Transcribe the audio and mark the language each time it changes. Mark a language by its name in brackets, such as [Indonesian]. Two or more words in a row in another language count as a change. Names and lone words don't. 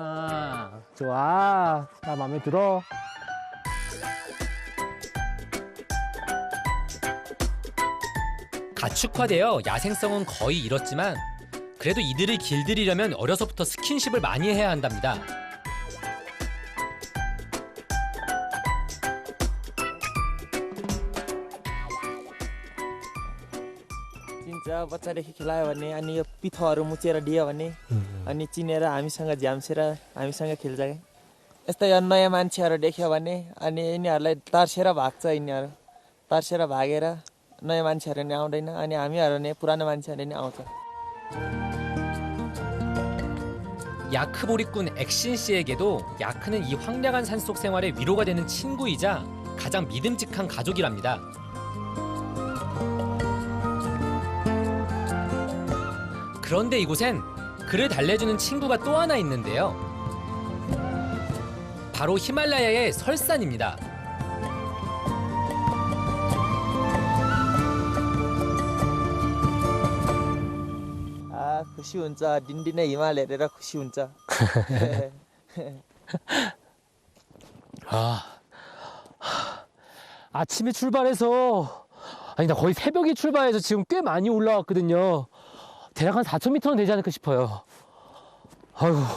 [Korean] 좋아. 나 마음에 들어. 가축화되어 야생성은 거의 잃었지만 그래도 이들을 길들이려면 어려서부터 스킨십을 많이 해야 한답니다. [Nepali] चिन्छ बच्चादेखि खेलायो भने अनि यो पिठोहरू मुचेर दियो भने अनि चिनेर हामीसँग झ्याम्सेर हामीसँग खेल्छ क्या यस्तो यो नयाँ मान्छेहरू देख्यो भने अनि यिनीहरूलाई तर्सेर भाग्छ यिनीहरू तर्सेर भागेर नयाँ मान्छेहरू नि आउँदैन अनि हामीहरू नै पुरानो मान्छेहरू नि आउँछ. [Korean] 야크보리꾼 액신 씨에게도 야크는 이 황량한 산속 생활의 위로가 되는 친구이자 가장 믿음직한 가족이랍니다. 그런데 이곳엔 그를 달래주는 친구가 또 하나 있는데요. 바로 히말라야의 설산입니다. [Nepali] खुसी हुन्छ दिनदिनै हिमाल हेरेर खुसी हुन्छ. [Korean] 아침에 출발해서 나 거의 새벽에 출발해서 지금 꽤 많이 올라왔거든요. 대략 한 4,000m는 되지 않을까 싶어요. 아유.